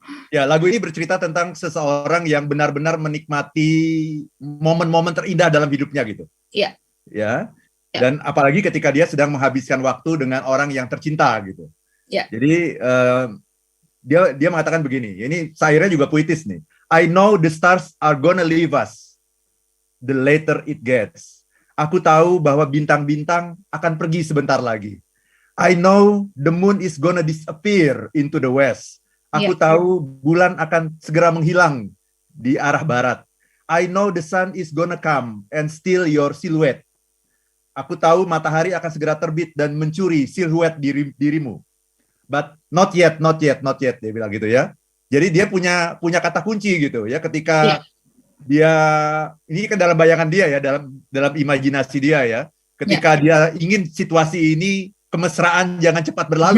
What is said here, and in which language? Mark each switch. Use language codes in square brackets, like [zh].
[id] Ya, lagu ini bercerita tentang seseorang yang benar-benar menikmati momen-momen terindah dalam hidupnya gitu. Iya. Ya. Dan apalagi ketika dia sedang menghabiskan waktu dengan orang yang tercinta gitu. Iya. Jadi dia mengatakan begini. Ini syairnya juga puitis nih. [en] I know the stars are gonna leave us the later it gets. [id] Aku tahu bahwa bintang-bintang akan pergi sebentar lagi. [en] I know the moon is gonna disappear into the west. [id] Aku tahu bulan akan segera menghilang di arah barat. [en] I know the sun is gonna come and steal your silhouette. [id] Aku tahu matahari akan segera terbit dan mencuri siluet dirimu. [en] But not yet, not yet, not yet, [id] dia bilang gitu ya. Jadi dia punya kata kunci gitu ya, ketika dia, ini kan dalam bayangan dia ya, dalam imajinasi dia ya, ketika dia ingin situasi ini kemesraan jangan cepat berlalu.